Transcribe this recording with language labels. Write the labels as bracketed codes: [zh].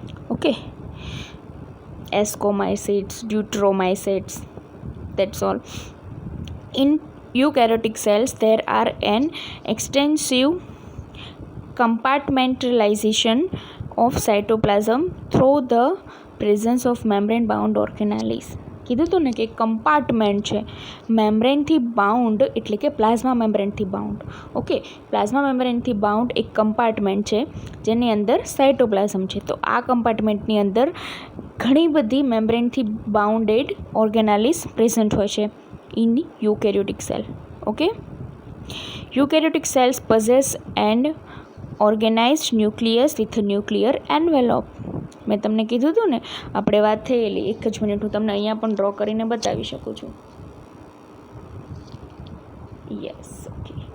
[en] Okay, ascomycetes, deuteromycetes, that's all. In eukaryotic cells there are an extensive compartmentalization of cytoplasm through the presence of membrane bound organelles. [gu] કીધું હતું ને કે compartment છે મેમ્બ્રેનથી bound, એટલે કે plasma મેમ્બ્રેનથી bound. Okay, plasma મેમ્બ્રેનથી bound એક compartment છે જેની અંદર સાઇટોપ્લાઝમ છે. તો આ કમ્પાર્ટમેન્ટની અંદર ઘણી બધી મેમ્બ્રેનથી બાઉન્ડેડ ઓર્ગેનાલિસ પ્રેઝન્ટ હોય છે [en] in eukaryotic cell. Okay, eukaryotic cells possess an organized nucleus with a nuclear envelope. [gu] મેં તમને કીધું હતું ને, આપણે વાત થયેલી. એક જ મિનિટ, હું તમને અહીંયા પણ ડ્રો કરીને બતાવી શકું છું. [en] Yes, okay.